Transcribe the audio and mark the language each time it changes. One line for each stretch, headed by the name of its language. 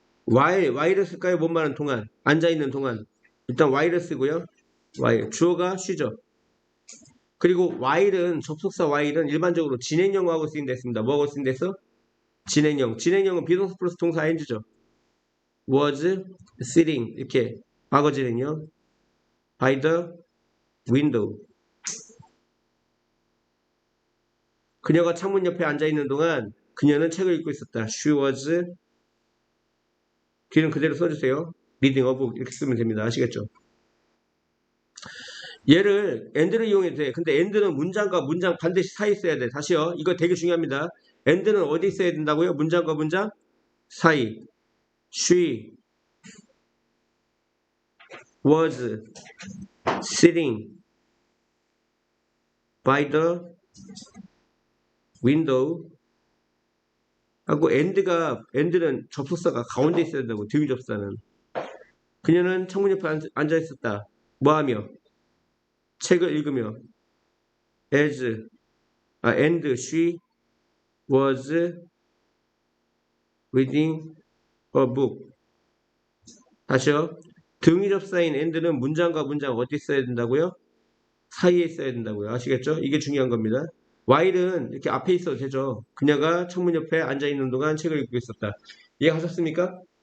Korean: while을 쓸까요? 뭐뭐 하는 동안 앉아있는 동안 일단 while을 쓰고요. while 주어가 쉬죠. 그리고 while은 접속사 while은 일반적으로 진행형하고 쓰인다 했습니다. 뭐하고 쓰인다 했어? 진행형. 진행형은 비동사 플러스 동사 ing죠.
English: was sitting
Korean: 이렇게 과거 진행형
English: by the window.
Korean: 그녀가 창문 옆에 앉아있는 동안 그녀는 책을 읽고 있었다.
English: She was
Korean: 뒤는 그대로 써주세요.
English: reading a book
Korean: 이렇게 쓰면 됩니다. 아시겠죠? 얘를 and를 이용해도 돼. 근데 and는 문장과 문장 반드시 사이에 써야 돼. 다시요. 이거 되게 중요합니다. and는 어디 써야 된다고요? 문장과 문장 사이.
English: She was sitting by the window
Korean: 하고 and는 접속사가 가운데 있어야 된다고. 뒤위 접사는. 그녀는 창문 옆에 앉아 있었다. 뭐하며? 책을 읽으며.
English: and she was reading a book.
Korean: 다시요. 등위 접사인 and는 문장과 문장 어디 있어야 된다고요? 사이에 있어야 된다고요. 아시겠죠? 이게 중요한 겁니다. while은 이렇게 앞에 있어도 되죠. 그녀가 창문 옆에 앉아있는 동안 책을 읽고 있었다. 이해하셨습니까?